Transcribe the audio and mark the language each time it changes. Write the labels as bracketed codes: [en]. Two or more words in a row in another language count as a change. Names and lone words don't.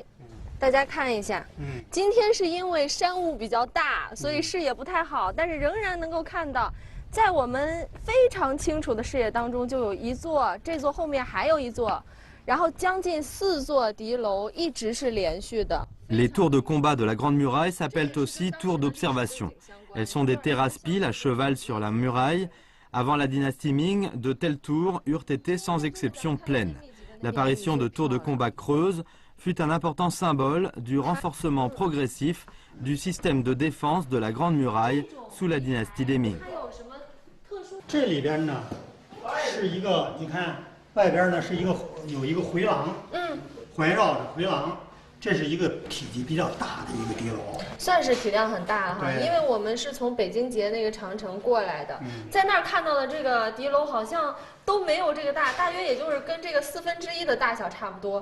[zh] 大家看一下，今天是因为山雾比较大，所以视野不太好，但是仍然能够看到，在我们非常清楚的视野当中，就有一座，这座后面还有一座，然后将近4座敌楼一直是连续的。 [fr] Les tours de combat de la Grande Muraille s'appellent aussi tours d'observation. Elles sont des terrasses piles à cheval sur la muraille. Avant la dynastie Ming, de telles tours eurent été sans exception pleines. L'apparition de tours de combat creuses fut un important symbole du renforcement progressif du système de défense de la Grande Muraille sous la dynastie des Ming. [zh] 这里边呢是一个，你看外边呢是有一个回廊，环绕着回廊，这是一个体积比较大的一个敌楼，算是体量很大了哈。因为我们是从北京街那个长城过来的，在那儿看到的这个敌楼好像都没有这个大，大约也就是跟这个1/4的大小差不多。